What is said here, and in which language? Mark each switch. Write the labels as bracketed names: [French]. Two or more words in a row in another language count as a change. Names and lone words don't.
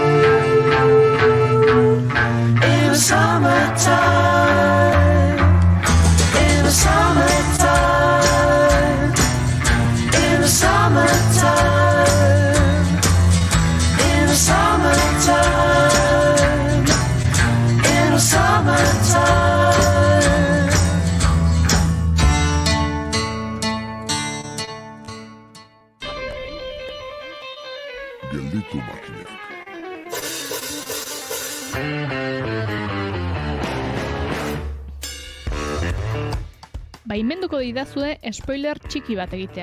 [English] In the summertime, in the summertime, in the summertime, in the summertime, in the summertime. [Basque] Gelditu makinak. Baimenduko didazue spoiler txiki bat egitea.